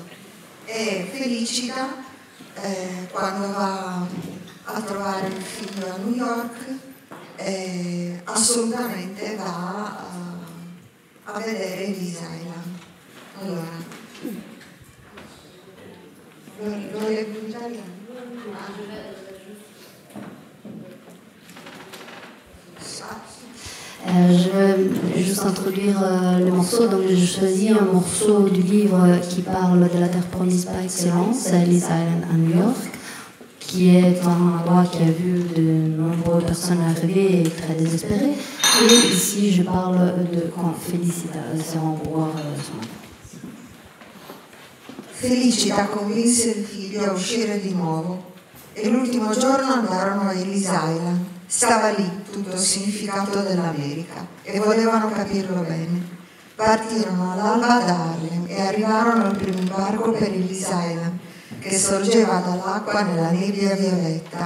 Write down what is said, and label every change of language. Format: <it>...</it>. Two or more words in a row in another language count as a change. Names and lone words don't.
<it>E Felicita, quando va a trovare il figlio a New York, assolutamente va a vedere Ellis Island. Allora, lo leggo in italiano?</it> <fr>Je vais juste introduire le morceau. Donc j'ai choisi un morceau du livre qui parle de la terre promise par excellence, Ellis Island à New York, qui est un endroit qui a vu de nombreuses personnes arriver et très désespérées. Et ici je parle de quand Felicita se rend pour voir son enfant.</fr> <it>Felicita convinse il figlio a uscire di nuovo e l'ultimo giorno andarono a Ellis Island. Stava lì tutto il significato dell'America e volevano capirlo bene. Partirono all'alba da Harlem e arrivarono al primo imbarco per Ellis Island, che sorgeva dall'acqua nella nebbia violetta.</it>